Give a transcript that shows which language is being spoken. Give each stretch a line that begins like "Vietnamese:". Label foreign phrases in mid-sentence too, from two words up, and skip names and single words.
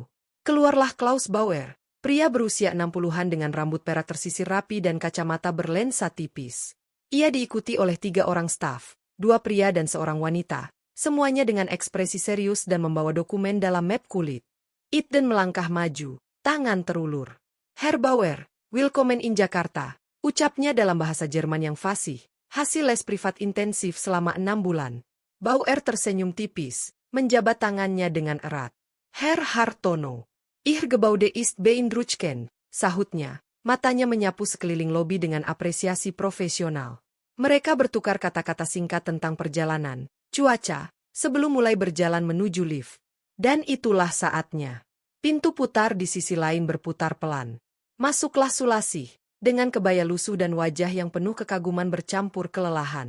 Indonesian: Keluarlah Klaus Bauer, pria berusia 60-an dengan rambut perak tersisir rapi dan kacamata berlensa tipis. Ia diikuti oleh 3 orang staf, 2 pria dan seorang wanita, semuanya dengan ekspresi serius dan membawa dokumen dalam map kulit. Eden melangkah maju, tangan terulur.
German: Herr Bauer, willkommen in Jakarta,
Indonesian: ucapnya dalam bahasa Jerman yang fasih, hasil les privat intensif selama 6 bulan. Bauer tersenyum tipis, menjabat tangannya dengan erat.
German: Herr Hartono. Ich gebaude ist beeindruckend,
Indonesian: sahutnya, matanya menyapu sekeliling lobi dengan apresiasi profesional. Mereka bertukar kata-kata singkat tentang perjalanan, cuaca, sebelum mulai berjalan menuju lift. Dan itulah saatnya. Pintu putar di sisi lain berputar pelan. Masuklah Sulasih, dengan kebaya lusuh dan wajah yang penuh kekaguman bercampur kelelahan.